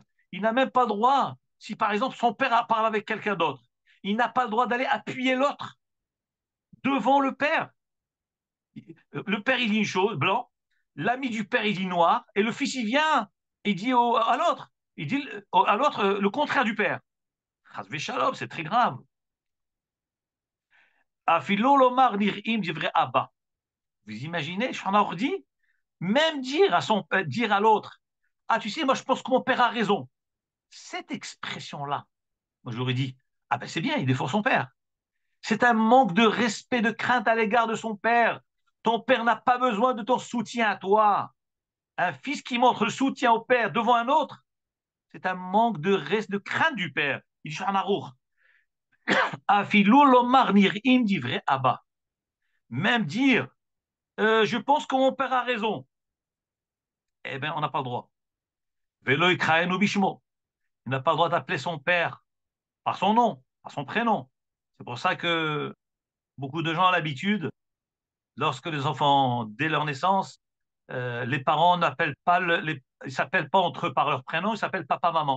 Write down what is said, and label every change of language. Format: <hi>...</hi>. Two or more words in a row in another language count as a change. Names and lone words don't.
<fr>Il n'a même pas le droit, si par exemple son père parle avec quelqu'un d'autre, il n'a pas le droit d'aller appuyer l'autre devant le père. Le père, il dit une chose, blanc, l'ami du père, il dit noir, et le fils, il vient, il dit à l'autre, il dit à l'autre le contraire du père. Shalom, c'est très grave.</fr> <he>אפילו לומר נראים דברי אבא.</he> <fr>Vous imaginez, Shana dit, même dire à l'autre, ah, tu sais, moi, je pense que mon père a raison. Cette expression-là, moi, j'aurais dit, ah ben c'est bien, il défend son père. C'est un manque de respect, de crainte à l'égard de son père. Ton père n'a pas besoin de ton soutien à toi. Un fils qui montre le soutien au père devant un autre, c'est un manque de crainte du père. Il dit</fr> <he>אפילו לומר נראים דברי אבא.</he> <fr>Même dire, je pense que mon père a raison. Eh bien, on n'a pas le droit.</fr> <he>ולא יקראנו בשמו.</he> <fr>Il n'a pas le droit d'appeler son père par son nom, par son prénom. C'est pour ça que beaucoup de gens ont l'habitude, lorsque les enfants, dès leur naissance, les parents n'appellent pas, ils s'appellent pas entre eux par leur prénom, ils s'appellent papa-maman.</fr>